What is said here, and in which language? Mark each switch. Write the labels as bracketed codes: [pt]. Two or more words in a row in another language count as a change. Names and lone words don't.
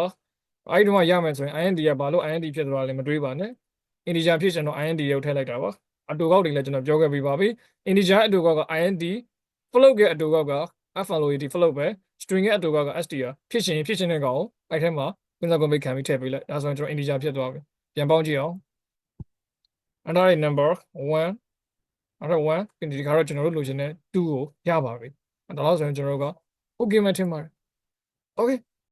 [my] အဲ့ဒီတော့ရမယ်ဆိုရင် int ကဘာလို့ int ဖြစ်သွားလဲမတွေးပါနဲ့ integer ဖြစ်ချင်တော့ int ကိုထည့်လိုက်တာပါအတူကောက်တွေလည်းကျွန်တော်ပြောခဲ့ပြီးပါပြီ integer အတူကောက်က int float ရဲ့အတူကောက်က float float ပဲ string ရဲ့အတူကောက်က str ဖြစ်ချင်တဲ့ကောင်အဲ့ထဲမှာကွန်ဆက်ကွန်ပိတ်ခံပြီးထည့်ပေးလိုက်ဒါဆိုရင်ကျွန်တော် integer ဖြစ်သွားပြီပြန်ပေါင်းကြည့်အောင် [en] under number 1 under 1 [my] ဒီခါတော့ကျွန်တော်တို့လိုချင်တဲ့2ကိုရပါပြီဒါလို့ဆိုရင်ကျွန်တော်တို့က okay မှထင်ပါတယ် okay